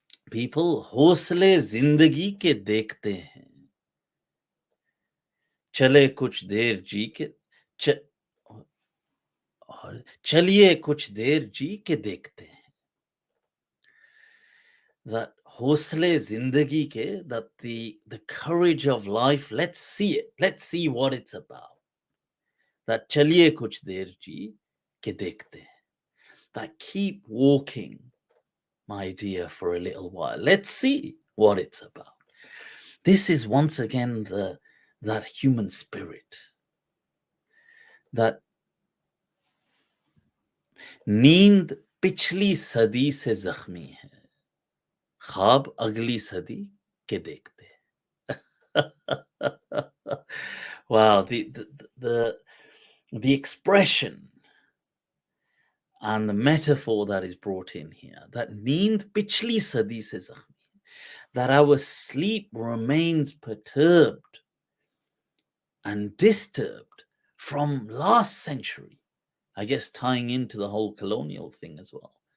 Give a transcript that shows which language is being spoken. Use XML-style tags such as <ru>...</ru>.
<hi>People हौसले जिंदगी के देखते हैं, चले कुछ देर जी के च, चलिए कुछ देर जी के देखते हैं.</hi> <en>That</en> <hi>hosle zindagi ke,</hi> <en>that the courage of life, let's see it, let's see what it's about. That</en> <hi>chaliye kuch der ji ke dekhte,</hi> <en>that keep walking, my dear, for a little while. Let's see what it's about. This is once again that human spirit, that</en> <hi>नींद पिछली सदी से जख्मी है, ख्वाब अगली सदी के देखते.</hi> <en>Wow, the expression and the metaphor that is brought in here, that</en> <hi>neend pichli sadi se zakhmi,</hi> <en>that our sleep remains perturbed and disturbed from last century, I guess tying into the whole colonial thing as well.</en>